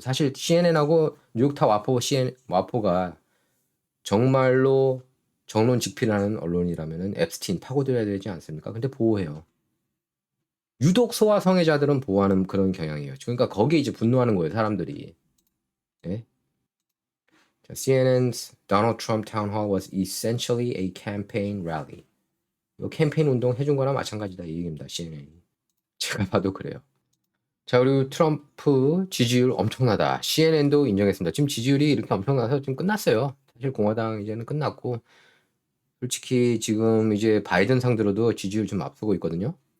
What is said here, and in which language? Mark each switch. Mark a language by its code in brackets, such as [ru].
[ko] 사실 CNN하고 뉴욕타 와포 와포가 정말로 정론 직필하는 언론이라면은 앱스틴 파고들어야 되지 않습니까? 근데 보호해요. 유독 소아 성애자들은 보호하는 그런 경향이에요. 그러니까 거기에 이제 분노하는 거예요, 사람들이. 예? [en] CNN's Donald Trump town hall was essentially a campaign rally. [ko] 이거 캠페인 운동 해준 거나 마찬가지다 이 얘기입니다. CNN이. 제가 봐도 그래요. 자, 그리고 트럼프 지지율 엄청나다. CNN도 인정했습니다. 지금 지지율이 이렇게 엄청나서 지금 끝났어요. 사실 공화당 이제는 끝났고 솔직히 지금 이제 바이든 상대로도 지지율 좀 앞서고 있거든요.